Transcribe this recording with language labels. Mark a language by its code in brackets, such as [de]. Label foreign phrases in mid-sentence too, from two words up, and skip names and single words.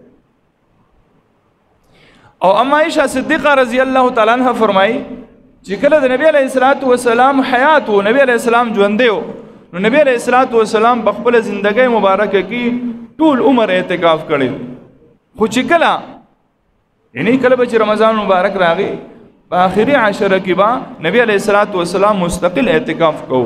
[ps] او ام عائشہ صدیقہ [ar] رضی اللہ تعالی عنہ [ps] فرمائی چې کله د نبی [ar] علیہ الصلوۃ والسلام [ps] حیات او نبی [ar] علیہ السلام [ps] ژوند دی نو نبی [ar] علیہ الصلوۃ والسلام [ps] په خپل ژوندۍ مبارکه کې ټول عمر اعتکاف کړی خو چې کله یعنی کله چې رمضان مبارک راغی په آخري عشره کې با نبی [ar] علیہ الصلوۃ والسلام [ps] مستقل اعتکاف کو